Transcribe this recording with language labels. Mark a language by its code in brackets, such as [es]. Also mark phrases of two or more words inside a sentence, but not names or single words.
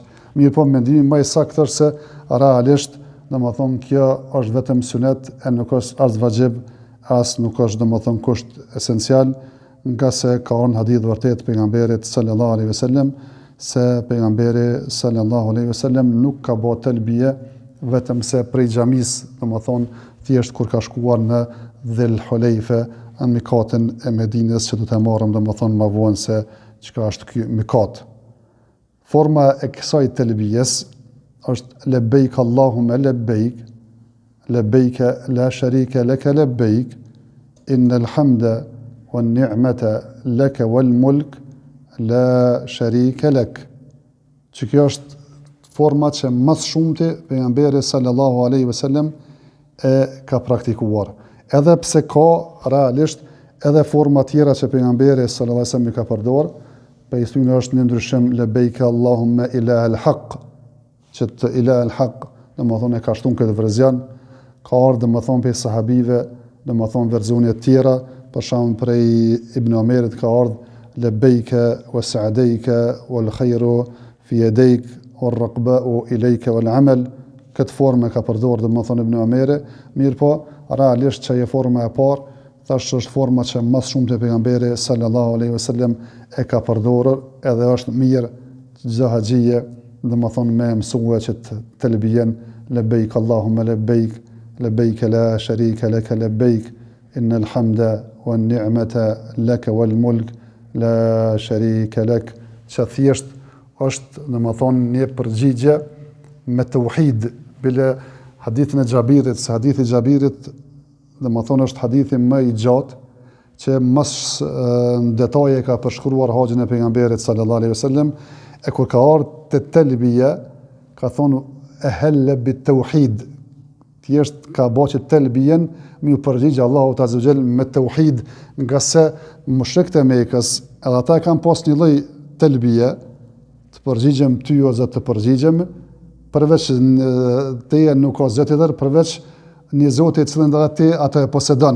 [sq] Mirë po mendimi më i saktë është se realisht domethënë kjo është vetëm sunet e nuk është as vajxhib, as nuk është domethënë kusht esencial, nga se ka një hadith vërtet pejgamberit [ar] صلى الله عليه وسلم [sq] se pejgamberi [ar] صلى الله عليه وسلم [sq] nuk ka bë telbie vetëm se prej xhamis, domethënë thjesht kur ka shkuar në Dhul Hulejfe, në mikatin e Medinës, që do të marrëm domethënë më vonë se çka është ky mikat. Forma e kësaj telbies është [ar] لبيك اللهم لبيك، لبيك لا شريك لك لبيك، إن الحمد والنعمة لك والملك لا شريك لك. [sq] Që kjo është forma që më shumti pejgamberi [ar] صلى الله عليه وسلم [sq] e ka praktikuar. Edhe pse ka realisht edhe forma tjera që pejgamberi [ar] صلى الله عليه وسلم [sq] i ka përdorur, për istunë është në ndryshim [ar] لبيك اللهم إله الحق, [sq] që të [ar] إله الحق, [sq] domethënë e ka shtuar këtë verzion, ka ardhur domethënë për sahabive, domethënë versione të tjera, për shembull prej Ibn Omerit ka ardhur [ar] لبيك وسعديك والخير في يديك والرغباء إليك والعمل. [sq] Këtë formë ka përdorur domethënë Ibn Omeri, mirë po realisht që e forma e parë tash është forma që më shumë të pejgamberi [ar] صلى الله عليه وسلم [sq] e ka përdorur, edhe është mirë çdo haxhije domethënë me mësua që të telbien [ar] لبيك اللهم لبيك، لبيك لا شريك لك لبيك، إن الحمد والنعمة لك والملك لا شريك لك, [sq] që thjesht është domethënë një përgjigje me tauhid, bile hadithin e Xhabirit, se hadithi i Xhabirit domethënë është hadithi më i gjatë që mas në detaje ka përshkruar haxhin e pejgamberit [ar] صلى الله عليه وسلم, [sq] e kur ka ardhur te telbia ka thonë [ar] أهل بالتوحيد, [sq] thjesht ka bëqë telbien me u përgjigj Allahut [ar] عز وجل [sq] me tauhid, nga se mushrikët e Mekës edhe ata kanë pas një lloj telbie, të përgjigjem ty o Zot, të përgjigjem përveç teje nuk ka zot tjetër përveç një Zoti i cilin edhe ti atë e posedon.